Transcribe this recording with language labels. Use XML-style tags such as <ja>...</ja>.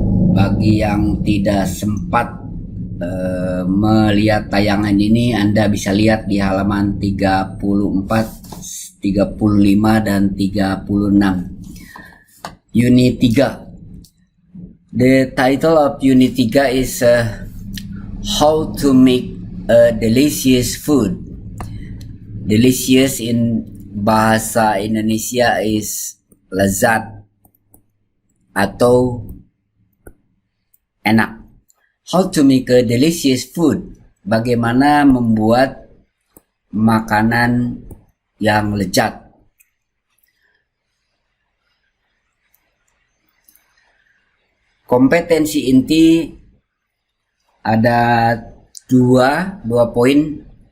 <id>Bagi yang tidak sempat melihat tayangan ini, Anda bisa lihat di halaman 34, 35 dan 36. Unit 3.</id> <en>The title of Unit 3 is How to Make a Delicious Food. Delicious in bahasa Indonesia is</en> <id>lezat atau enak.</id> <en>How to make a delicious food.</en> <id>Bagaimana membuat makanan yang lezat. Kompetensi inti ada dua poin.</id>